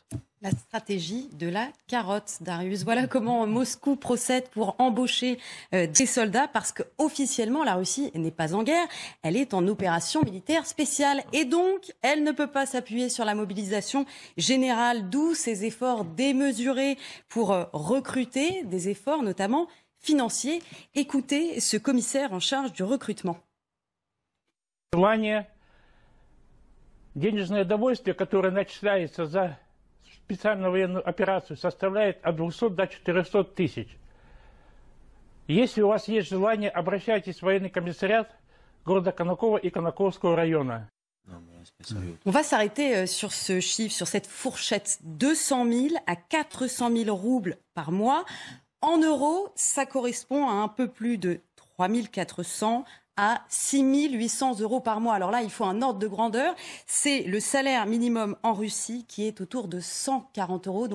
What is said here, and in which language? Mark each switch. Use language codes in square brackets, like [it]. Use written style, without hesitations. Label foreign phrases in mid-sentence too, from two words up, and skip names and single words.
[fr] La stratégie de la carotte, Darius. Voilà comment Moscou procède pour embaucher des soldats, parce qu'officiellement, la Russie n'est pas en guerre, elle est en opération militaire spéciale. Et donc, elle ne peut pas s'appuyer sur la mobilisation générale, d'où ces efforts démesurés pour recruter, des efforts notamment financiers. Écoutez ce commissaire en charge du recrutement. [ru] Денежное довольствие, которое начисляется за специальную военную операцию, составляет от 200 до 400 тысяч. Если у вас есть желание, обращайтесь в военный комиссариат города Конаково и Конаковского района. [fr] On va s'arrêter sur ce chiffre, sur cette fourchette 200 000 à 400 000 roubles par mois. En euros, ça correspond à un peu plus de 3 400 à 6 800 euros par mois. Alors là, il faut un ordre de grandeur. C'est le salaire minimum en Russie qui est autour de 140 euros.